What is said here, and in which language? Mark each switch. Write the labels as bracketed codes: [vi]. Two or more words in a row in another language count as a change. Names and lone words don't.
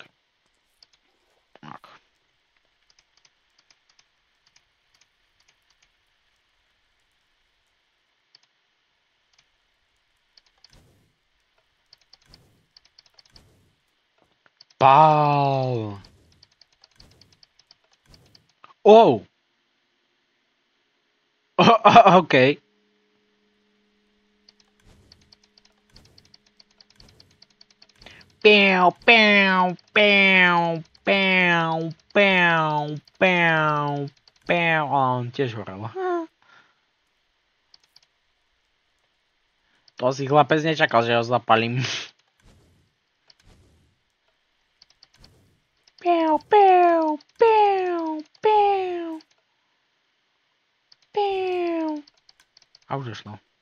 [sk] Tak. Pál. Oh. Ok. Pau, pau, pau, pau, pau, pau, pau. On tiež horel. To si chlapec nečakal, že ho zapalím. Pau, pau, pau, pau. Pau. A už došlo.